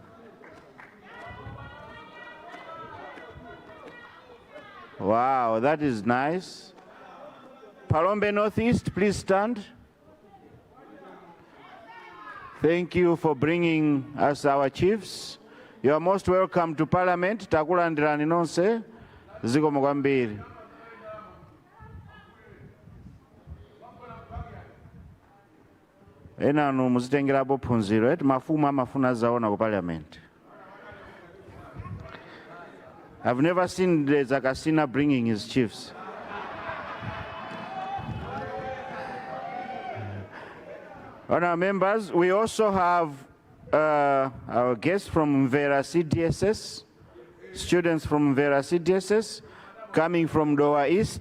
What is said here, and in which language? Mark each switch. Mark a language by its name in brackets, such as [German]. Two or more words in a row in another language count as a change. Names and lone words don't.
[English] Wow, that is nice. Palombe Northeast, please stand. Thank you for bringing us our chiefs. You are most welcome to Parliament. [Nyanja] Takulandirani nonse. Zikomo kwambiri. Ena no muzitengerapo phunziro mafumu amafuna zaona ku Parliament. [English] I've never seen the Zakasina bringing his chiefs. Honourable members, we also have our guests from Mvera CDSS, students from Mvera CDSS coming from Doha East.